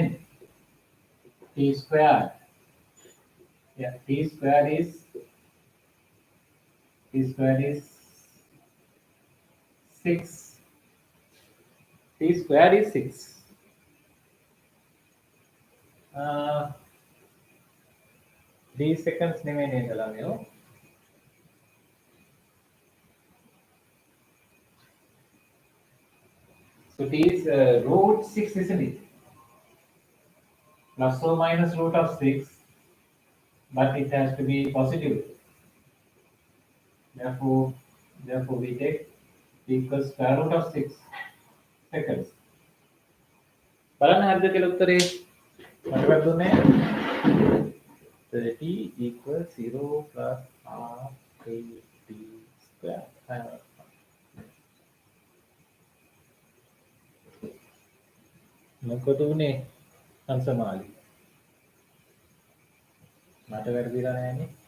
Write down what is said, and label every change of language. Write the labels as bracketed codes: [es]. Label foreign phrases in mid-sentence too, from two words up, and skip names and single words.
[en] T square. Yeah, T square is 6. T square is 6. 3 seconds [si] නෙමෙයි නේද ළමයෝ? [en] So T is root 6, isn't it? Plus or minus root of 6, but it has to be positive. Therefore we take T equals square root of 6 seconds. [si] බලන්න හරිද කියලා උත්තරේ මට වැටුනේ [en] 30 equals 0 plus half AT square. [si] මොකද උනේ සංසමාලි මට වැරදිලා නෑනේ.